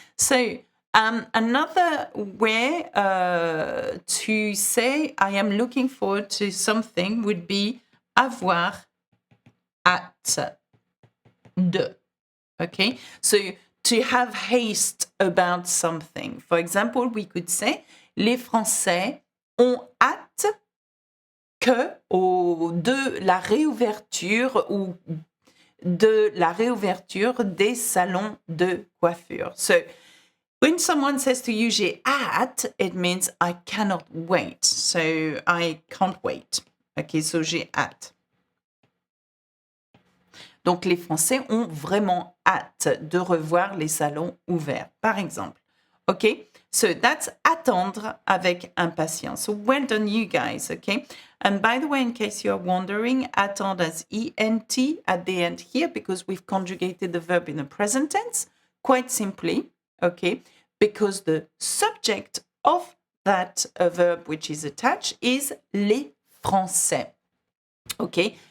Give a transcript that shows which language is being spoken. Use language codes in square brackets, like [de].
[en] So, another way to say I am looking forward to something would be [fr] avoir hâte de. [en] Okay? So, to have haste about something. For example, we could say [fr] les Français ont hâte que de la réouverture ou de la réouverture des salons de coiffure. So, [en] When someone says to you, [fr] j'ai hâte, [en] it means I cannot wait. So I can't wait. Okay, so [fr] j'ai hâte. Donc, les Français ont vraiment hâte de revoir les salons ouverts, par exemple. OK? [en] So that's [fr] attendre avec impatience. [en] So well done, you guys. Okay? And by the way, in case you're wondering, attendre has ENT at the end here because we've conjugated the verb in the present tense quite simply. Okay? Because the subject of that verb which is attached is les Français. Okay?